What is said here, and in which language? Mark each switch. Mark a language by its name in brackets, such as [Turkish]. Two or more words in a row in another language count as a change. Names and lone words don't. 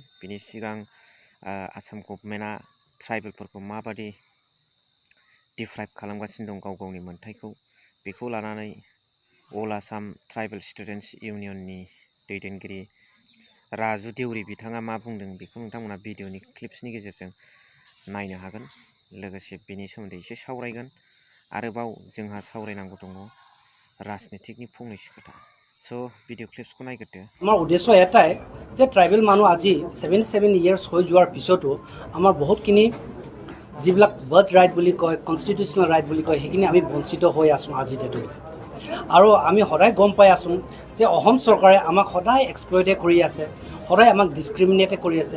[Bodo] बेनि सिगां आसाम गभर्नमेन्टआ ट्राइबेलफोरखौ माबादि डिफ्राइभ खालामगासिनो दं गाव गावनि मोन्थाइखौ, बेखौ लानानै अल आसाम ट्राइबेल स्टुडेन्टस इउनियननि दैदेनगिरि राजु देउरि बिथाङा मा बुंदों बेखौ नोंथांमोना भिडिअनि क्लिप्सनि गेजेरजों नायनो हागोन। लोगोसे बेनि सोमोन्दै एसे सावरायगोन। आरोबाव जोंहा सावरायनांगौ दङ राजनीतिकनि फंनैसो खोथा। स' भिडिअ क्लिप्सखौ नायग्रोदो। [Assamese] আমাৰ উদ্দেশ্য এটাই যে ট্ৰাইবেল মানুহ আজি 77 ইয়াৰ্ছ হৈ যোৱাৰ পিছতো আমাৰ বহুতখিনি যিবিলাক [English] birth right [Assamese] বুলি কয়, [English] constitutional right [Assamese] বুলি কয়, সেইখিনি আমি বঞ্চিত হৈ আছোঁ আজি ডেটত। আৰু আমি সদায় গম পাই আছোঁ যে অসম চৰকাৰে আমাক সদায় এক্সপ্লইটে কৰি আছে, সদায় আমাক ডিছক্ৰিমিনেটে কৰি আছে।